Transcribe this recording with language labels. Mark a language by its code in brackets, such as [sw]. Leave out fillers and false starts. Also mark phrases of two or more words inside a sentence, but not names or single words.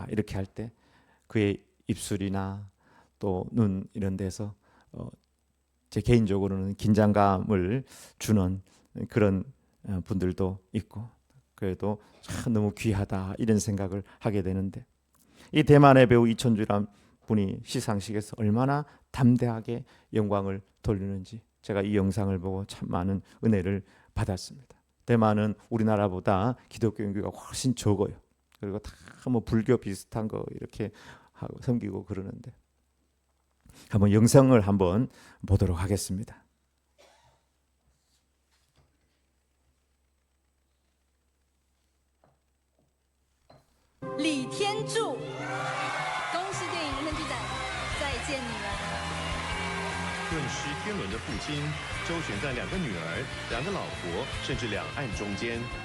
[ko] 이렇게 할 때 그의 입술이나 또 눈 이런 데서 제 개인적으로는 긴장감을 주는 그런 분들도 있고, 그래도 참 너무 귀하다 이런 생각을 하게 되는데, 이 대만의 배우 이천주란 분이 시상식에서 얼마나 담대하게 영광을 돌리는지 제가 이 영상을 보고 참 많은 은혜를 받았습니다. 대만은 우리나라보다 기독교 인구가 훨씬 적어요. 그리고 다 뭐 불교 비슷한 거 이렇게 하고 섬기고 그러는데, 한번 영상을 한번 보도록 하겠습니다. [zh] 李天柱，恭喜电影文剧展再见你们。顿失天伦的父亲，周旋在2个女儿、2个老婆，甚至两岸中间。